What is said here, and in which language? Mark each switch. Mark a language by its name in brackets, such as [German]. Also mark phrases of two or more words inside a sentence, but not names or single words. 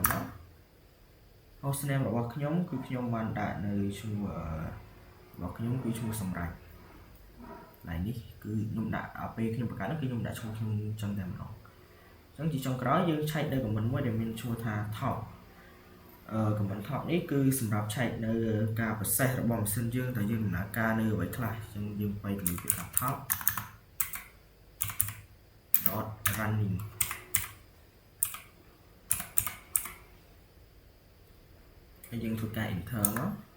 [Khmer] មក [English] host name [Khmer] របស់ខ្ញុំគឺខ្ញុំបានដាក់នៅឈ្មោះរបស់ខ្ញុំគឺឈ្មោះសម្រាប់ឡើយនេះគឺខ្ញុំដាក់ពេលខ្ញុំបង្កើតហ្នឹងគឺខ្ញុំដាក់ឈ្មោះខ្ញុំចឹងតែម្ដងចឹងជាចុងក្រោយយើងឆែកនៅ comment មួយដែលមានឈ្មោះថា [English] top comment [Khmer] top នេះគឺសម្រាប់ឆែកនៅការ process របស់ម៉ាស៊ីនយើងតើយើងដំណើរការនៅអ្វីខ្លះចឹងយើងបែរកន្លែងពាក្យថា top [English] dot running [Khmer] ហើយយើងធ្វើការ enter មក